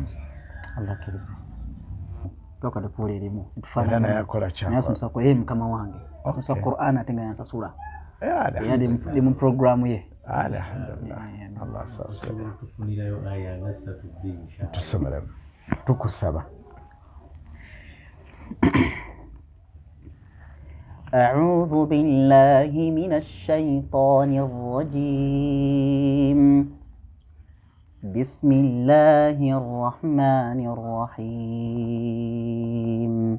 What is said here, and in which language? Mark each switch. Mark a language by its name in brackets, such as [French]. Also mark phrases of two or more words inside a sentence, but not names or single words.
[Ganda] Allah kirize. Toka dukule elimu. Era naye akola kyakora. Naye asomesa ku mukama wange. Asomesa Qur'an ate nga yansasula. Ndi mu programu ye. Alhamdulillah. Allah asasira. Tufunirayo aya nga 3 inshallah. Tusomere. Tukusaba. [Arabic] أعوذ بالله من الشيطان الرجيم. بسم الله الرحمن الرحيم.